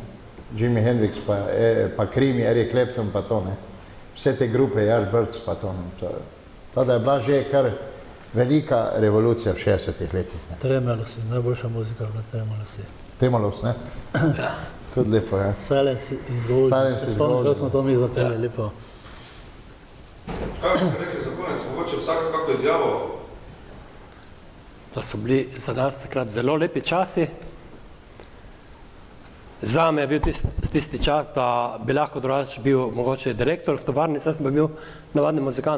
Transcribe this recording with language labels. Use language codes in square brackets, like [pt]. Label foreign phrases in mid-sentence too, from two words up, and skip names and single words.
[sl] Jimi Hendrix, pa Cream, Eric Clapton, pa to, ne. Vse te grupe, Yardbirds, pa to, ne. To, da je bila že kar velika revolucija v 60-ih letih, ne. Tremelosi, najboljša muzika je bila Tremelosi. Tremelos, ne? Tudi lepo, ja. Silence is Golden. Silence is Spomnim, Golden. kako smo to mi zapeli, lepo. Kaj ste rekli za konec, mogoče vsak kako izjavo? Da so bili za nas takrat zelo lepi časi. Zame je bil tisti čas, da bi lahko drugače bil mogoče direktor v tovarni, jaz sem pa bil navadni muzikant.